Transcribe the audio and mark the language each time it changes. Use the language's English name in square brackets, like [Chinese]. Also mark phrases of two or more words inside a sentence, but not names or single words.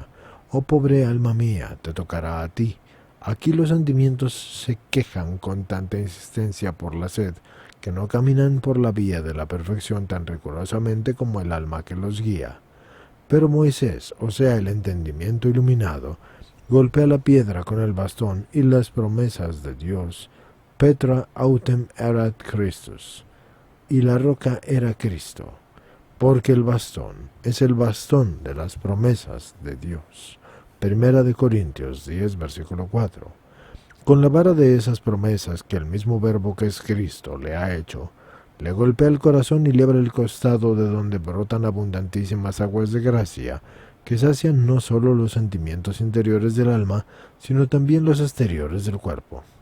[Spanish] Oh pobre alma mía, te tocará a ti. Aquí los sentimientos se quejan con tanta insistencia por la sed, que no caminan por la vía de la perfección tan rigurosamente como el alma que los guía. Pero Moisés, o sea, el entendimiento iluminado, golpea la piedra con el bastón y las promesas de Dios. [Latin] Petra autem erat Christus, [Spanish] y la roca era Cristo, porque el bastón es el bastón de las promesas de Dios. Primera de Corintios 10, versículo 4. Con la vara de esas promesas que el mismo Verbo que es Cristo le ha hecho, le golpea el corazón y le abre el costado de donde brotan abundantísimas aguas de gracia, que sacian no solo los sentimientos interiores del alma, sino también los exteriores del cuerpo.